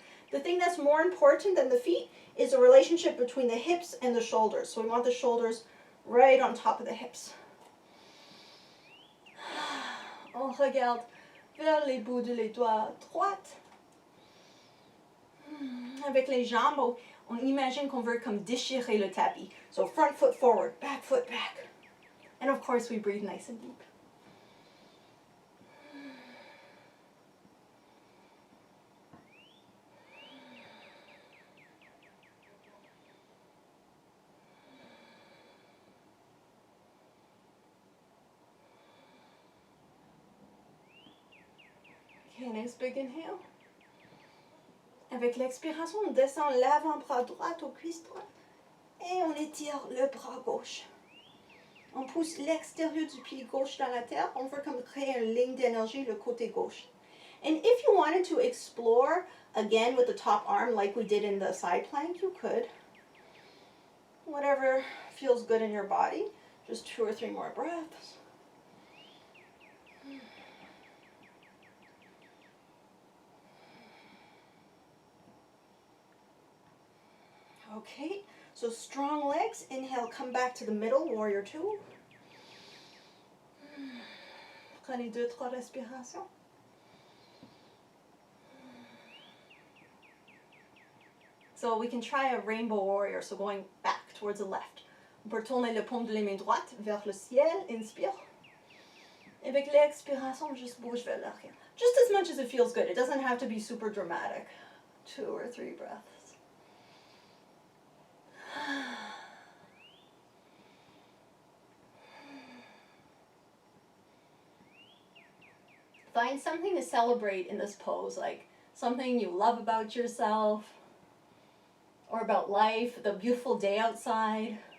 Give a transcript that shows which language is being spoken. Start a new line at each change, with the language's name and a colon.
English: The thing that's more important than the feet is the relationship between the hips and the shoulders. So we want the shoulders right on top of the hips.
French: On regarde vers les bouts de les doigts droites. Avec les jambes, on imagine qu'on veut comme déchirer le tapis.
English: So front foot forward, back foot back. And of course we breathe nice and deep. Okay, nice big inhale.
French: Avec l'expiration, on descend l'avant-bras droit aux cuisses droites et on étire le bras gauche. On pousse l'extérieur du pied gauche dans la terre. On veut comme créer une ligne d'énergie le côté gauche.
English: And if you wanted to explore again with the top arm like we did in the side plank, you could. Whatever feels good in your body. Just 2 or 3 more breaths. Okay, so strong legs. Inhale, come back to the middle, warrior 2.
French: Prenez 2-3 respirations.
English: So we can try a rainbow warrior, so going back towards the left.
French: On peut tourner le paume de la main droite vers le ciel, inspire. Et avec l'expiration, on juste bouge vers l'arrière.
English: Just as much as it feels good. It doesn't have to be super dramatic. 2 or 3 breaths. Find something to celebrate in this pose, like something you love about yourself or about life, the beautiful day outside.